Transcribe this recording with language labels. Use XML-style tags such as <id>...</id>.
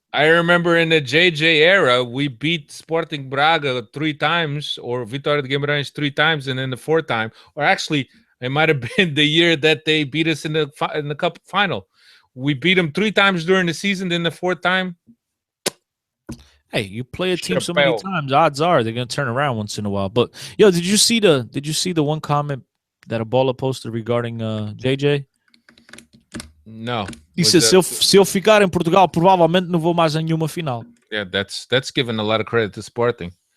<en>I remember in the JJ era, we beat Sporting Braga 3 times, or Vitória de Guimarães 3 times, and then the 4th time, or actually, it might have been the year that they beat us in the cup final. We beat them 3 times during the season, then the 4th time. Hey, you play a team so many times, odds are they're gonna turn around once in a while. But did you see the one comment that Abola posted regarding JJ? No.</en> <pt>He says, se eu ficar em Portugal, provavelmente não vou mais a nenhuma final.</pt> <en>Yeah, that's giving a lot of credit to Sporting.</en>